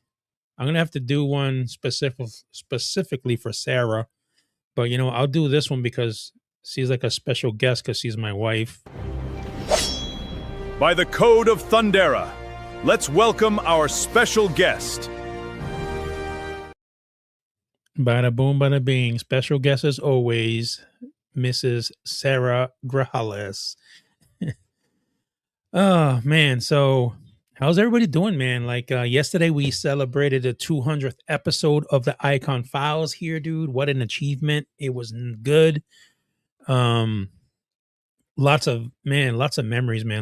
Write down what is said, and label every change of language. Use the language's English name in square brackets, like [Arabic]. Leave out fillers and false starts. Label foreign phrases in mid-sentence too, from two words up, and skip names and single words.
[English] I'm gonna have to do one specifically for Sarah, but you know, I'll do this one because she's like a special guest because she's my wife. By the code of Thundera, let's welcome our special guest. Bada boom, bada bing. Special guest as always, Mrs. Sarah Grajales. Oh man, so how's everybody doing, man? Like yesterday we celebrated the 200th episode of the Iacon Files here, dude. What an achievement. It was good. Lots of memories, man.